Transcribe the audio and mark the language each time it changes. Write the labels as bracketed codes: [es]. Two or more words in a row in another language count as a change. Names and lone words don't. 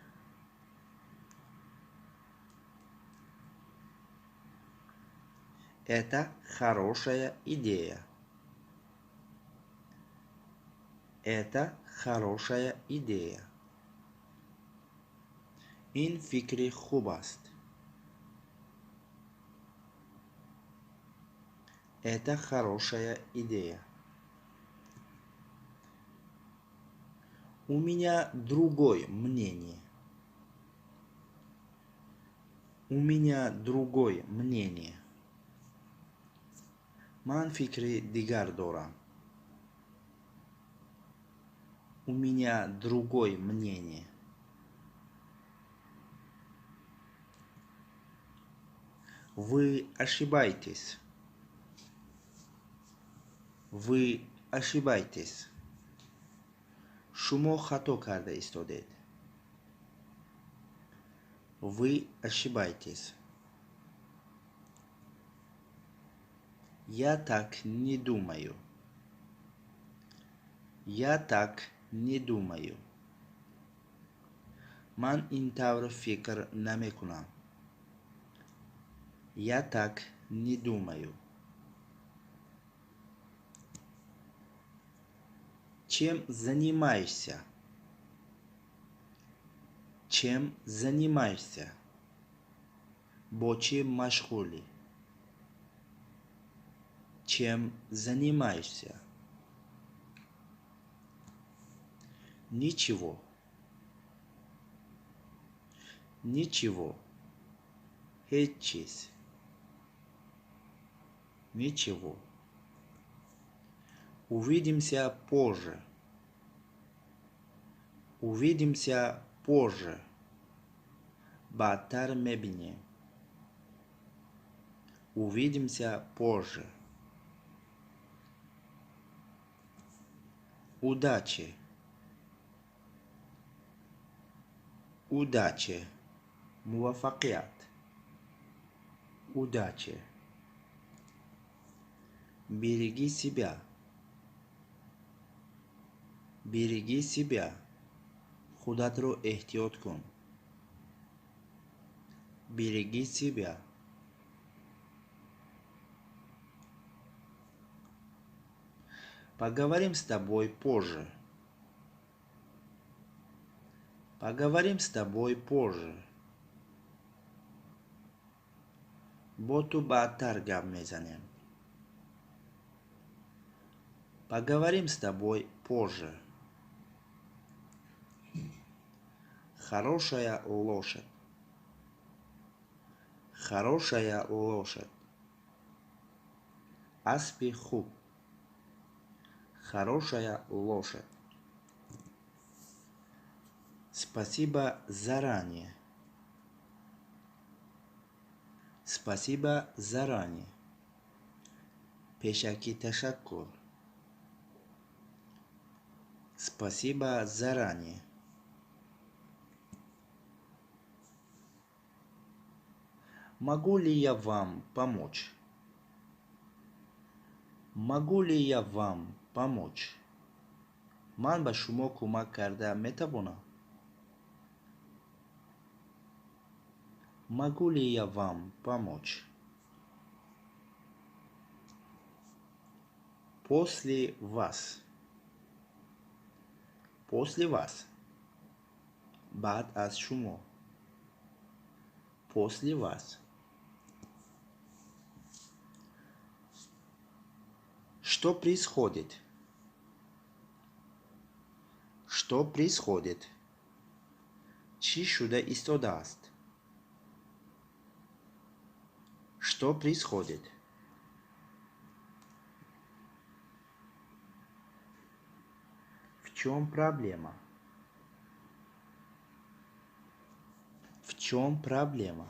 [ru] Это хорошая идея. Это хорошая идея. [tg] Ин фикри хуб аст. [ru] Это хорошая идея. У меня другое мнение. У меня другое мнение. [tg] Ман фикри дигар дорам. [ru] У меня другое мнение. Вы ошибаетесь. Вы ошибаетесь. [tg] Шумо хато карда истодед. [ru] Вы ошибаетесь. Я так не думаю. Я так не думаю. [tg] Ман ин тавр фикр намекунам. [ru] Я так не думаю. Чем занимаешься? Чем занимаешься? [tg] Бо чем машгули? [ru] Чем занимаешься? Ничего. Ничего. [tg] Ҳеҷ чиз. [ru] Ничего. Увидимся позже. Увидимся позже. [tg] Баъдтар мебинем. [ru] Увидимся позже. Удачи. Удачи. муваффақият, удачи, береги себя, береги себя, [tg] худатро эҳтиёт кун, [ru] береги себя. Поговорим с тобой позже. Поговорим с тобой позже. [tg] бо ту баъдтар гап мезанем. [ru] Поговорим с тобой позже. Хорошая лошадь. Хорошая лошадь. [tg] Аспи хуб. [ru] Хорошая лошадь. Спасибо заранее. Спасибо заранее. [tg] Пешаки ташаккур. [ru] Спасибо заранее. Могу ли я вам помочь? Могу ли я вам помочь? [tg] Ман ба шумо кӯмак карда метавонам? [ru] Могу ли я вам помочь? После вас. После вас. [tg] Баъд аз шумо. [ru] После вас. Что происходит? Что происходит? [tg] Чӣ шуда истодааст? [ru] Что происходит? В чем проблема? В чем проблема?